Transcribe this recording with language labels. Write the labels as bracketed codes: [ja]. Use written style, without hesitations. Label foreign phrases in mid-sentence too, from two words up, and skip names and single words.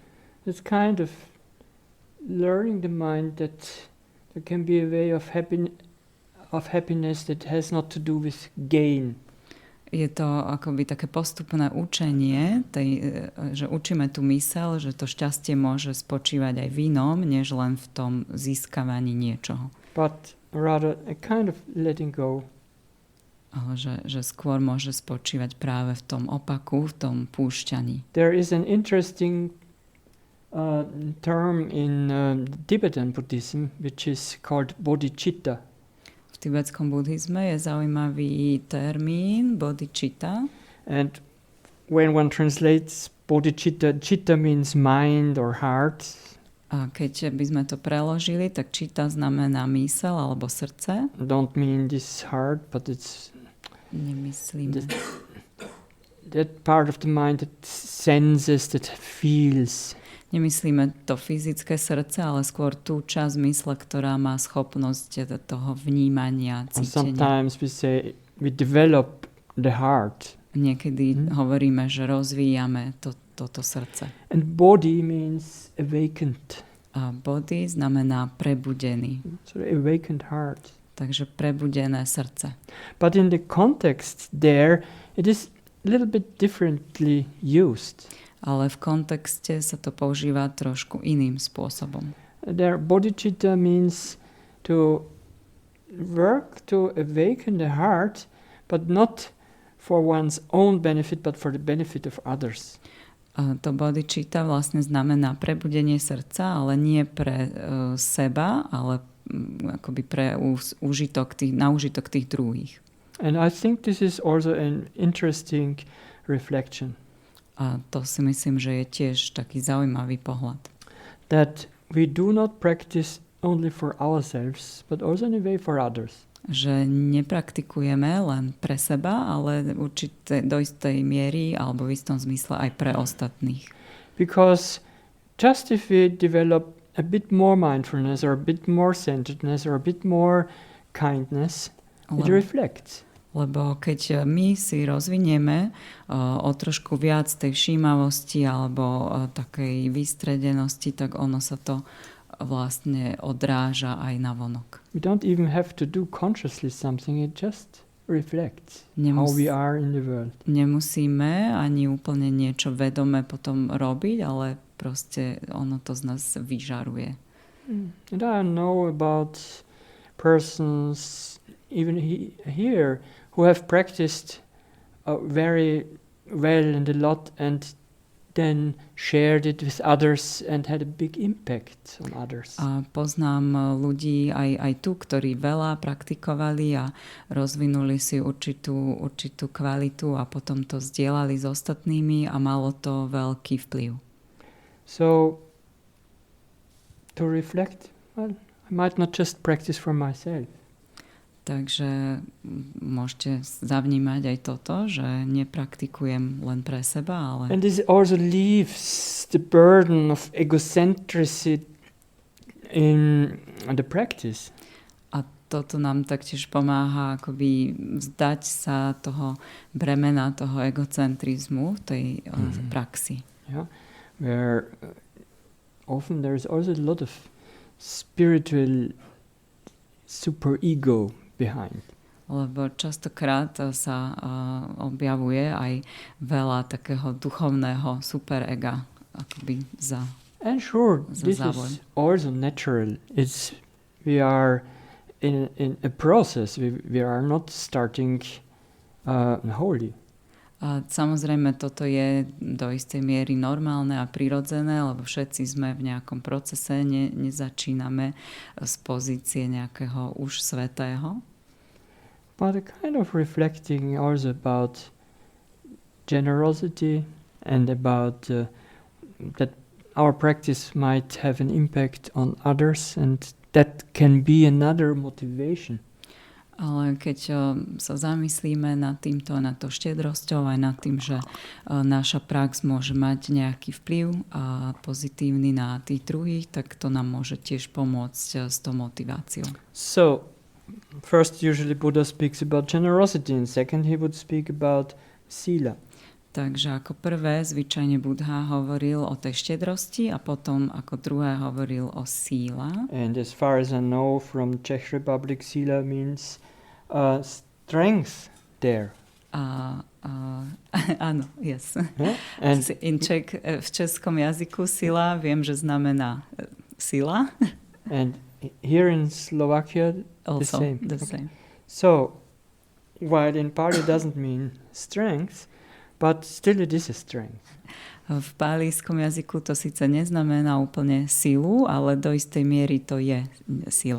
[en] It's kind of learning the mind that there can be a way of happiness that has not to do with gain. [sk] Je to akoby také postupné učenie, že učíme tú myseľ, že to šťastie môže spočívať aj v inom, než len v tom získavaní niečoho. [en] But rather a kind of letting go. [sk] Ale že skôr môže spočívať práve v tom opaku, v tom púšťaní. [en] There is an interesting term in Tibetan Buddhism which is called bodhicitta. [sk] V tibetskom buddhizme je zaujímavý termín bodhicitta. [en] And when one translates bodhicitta, citta means mind or heart. [sk] A keď by sme to preložili, tak citta znamená mysel alebo srdce. [en] Don't mean this heart, but it's [sk] Nemyslíme. [en] That part of the mind that senses, that feels. [sk] Nemyslíme to fyzické srdce, ale skôr tú časť mysle, ktorá má schopnosť toho vnímania, cítenia. [en] Sometimes we say we develop the heart. [sk] Niekedy hovoríme, že rozvíjame toto srdce. [en] And body means awakened. [sk] A body znamená prebudený. [en] So awakened heart. [sk] Takže prebudené srdce. [en] But in the context there, it is a little bit differently used. [sk] Ale v kontexte sa to používa trošku iným spôsobom. [en] There, bodhicitta means to work to awaken the heart, but not for one's own benefit, but for the benefit of others. [sk] A to bodhicitta vlastne znamená prebudenie srdca, ale nie pre seba, ale akoby na užitok tých druhých. [en] And I think this is also an interesting reflection. [sk] A to si myslím, že je tiež taký zaujímavý pohľad. [en] That we do not practice only for ourselves, but also in a way for others. [sk] Že nepraktikujeme len pre seba, ale do istej miery alebo v istom zmysle aj pre ostatných. [en] Because just if we develop a bit more mindfulness or a bit more centeredness or a bit more kindness, it reflects. [sk] Lebo keď my si rozvinieme o trošku viac tej všímavosti alebo takej vystredenosti, tak ono sa to vlastne odráža aj navonok. [en] We don't even have to do consciously something, it just reflects how we are in the world. [sk] Nemusíme ani úplne niečo vedome potom robiť, ale proste ono to z nás vyžaruje. [en] And I know about persons even here who have practiced very well and a lot and then shared it with others and had a big impact on others. [sk] A poznám ľudí aj tu, ktorí veľa praktikovali a rozvinuli si určitú kvalitu a potom to zdieľali s ostatnými a malo to veľký vplyv. [en] So, to reflect, well, I might not just practice for myself. [sk] Takže môžete zavnímať aj toto, že nepraktikujem len pre seba, ale... [en] And this also leaves the burden of egocentricity in the practice. [sk] A toto nám taktiež pomáha akoby vzdať sa toho bremena, toho egocentrizmu v tej praxi. [en] Yeah. Where often there is also a lot of spiritual superego behind. [sk] Lebo častokrát sa objavuje aj veľa takého duchovného superega akoby za [en] And sure, this [sk] závoj. [en] is also natural. We are in a process. We are not starting wholly. [sk] A samozrejme, toto je do istej miery normálne a prirodzené, lebo všetci sme v nejakom procese, nezačíname z pozície nejakého už svätého. [en] But a kind of reflecting also about generosity and about that our practice might have an impact on others, and that can be another motivation. [sk] Ale keď sa zamyslíme nad týmto, nad to štedrosťou, aj nad tým, že naša prax môže mať nejaký vplyv a pozitívny na tých druhých, tak to nám môže tiež pomôcť s tou motiváciou. [en] So, first usually Buddha speaks about generosity, and second he would speak about sila. [sk] Takže ako prvé, zvyčajne Buddha hovoril o tej štedrosti a potom ako druhé hovoril o síla. [en] And as far as I know from Czech Republic, sila means strength there. [sk] Áno, yes. [en] Yeah? And [sk] v českom jazyku sila viem, že znamená sila. [en] And here in Slovakia, Also, the same. The same. So, while in Pali doesn't mean strength, but still it is a strength. [sk] V pálijskom jazyku to síce neznamená úplne silu, ale do istej miery to je sila.